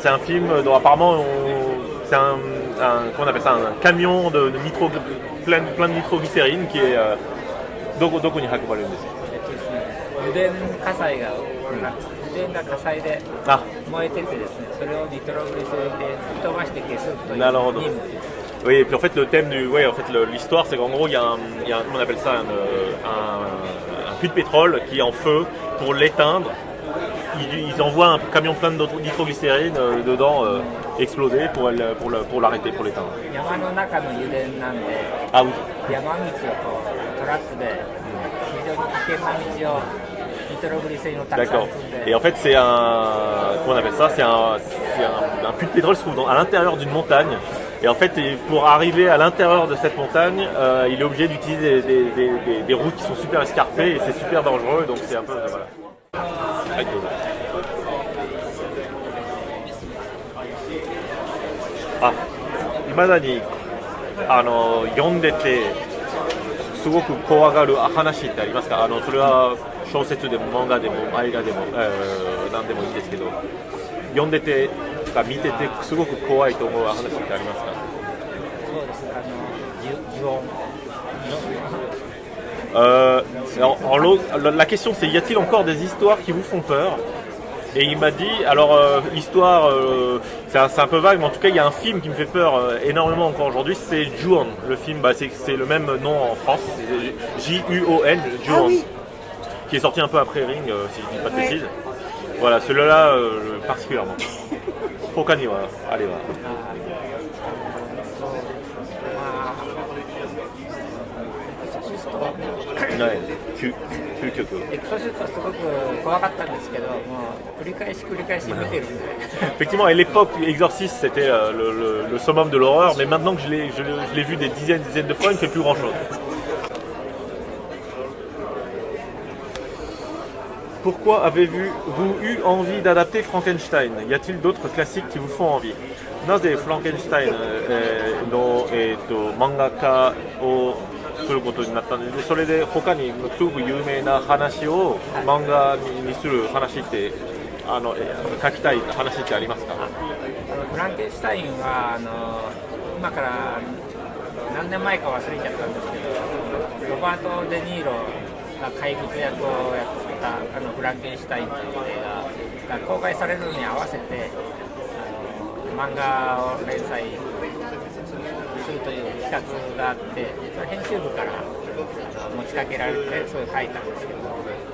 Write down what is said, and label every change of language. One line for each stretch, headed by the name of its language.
French: C'est un film dont apparemment c'est qu'on appelle ça un camion de plein de nitroglycérine qui est
Japanese: どこに運ばれるんですか。油田火災が、油田が火災で燃えててですね、それをニトログリセリンで吹き飛ばして消すという任務。
French: Oui, et puis en fait le thème l'histoire c'est qu'en gros il y a comment on appelle ça un puits de pétrole qui est en feu. Pour l'éteindre, ils envoient un camion plein de nitroglycérine dedans exploser pour l'arrêter, pour l'éteindre.
Japanese: 山の中の油田なんで、
French: Ah oui.
Japanese: 山道をこうトラックで非常に危険な道をニトログリセリンをたくさん
French: D'accord.
Japanese: 積んで。
French: Et en fait c'est comment on appelle ça, c'est un puits de pétrole qui se trouve à l'intérieur d'une montagne. Et en fait, pour arriver à l'intérieur de cette montagne, il est obligé d'utiliser des routes qui sont super escarpées et c'est super dangereux, donc c'est un peu... Voilà.
Japanese: Ah, 未だに読んでてすごく怖がる話ってありますか。それは小説でも漫画でも映画でも、何でもいいんですけど、読んでて見ててすごく怖いと思う話ってありますか。そうですね、呪音。
French: La question c'est, y a-t-il encore des histoires qui vous font peur? Et il m'a dit, alors histoire, c'est un peu vague, mais en tout cas il y a un film qui me fait peur énormément encore aujourd'hui, c'est Ju-on. Le film, c'est le même nom en France, J-U-O-N, Ju-on, Ah oui. qui est sorti un peu après Ring, si je dis pas de bêtises. Voilà, celui-là particulièrement.
Japanese: Hokani wa arewa. はい、究極。エクソシストすごく怖かったんですけど、もう繰り返し見てるんで。
French: Effectivement, à l'époque, Exorcist c'était le summum de l'horreur, mais maintenant que je l'ai vu des dizaines de fois, il ne fait plus grand-chose. Pourquoi avez-vous eu envie d'adapter Frankenstein? Y a-t-il d'autres classiques qui vous font envie?
Japanese: なぜフランケンシュタインの漫画家をすることになったので、それで他にすごく有名な話を漫画にする話って書きたい話ってありますか。フランケンシュタインは今から何年前か忘れちゃったんですけど、ロバート・デ・ニーロが怪物役をやったフランケンシュタインという映画が公開されるのに合わせて漫画を連載するという企画があって、それ編集部から持ちかけられてそれを書いたんですけど。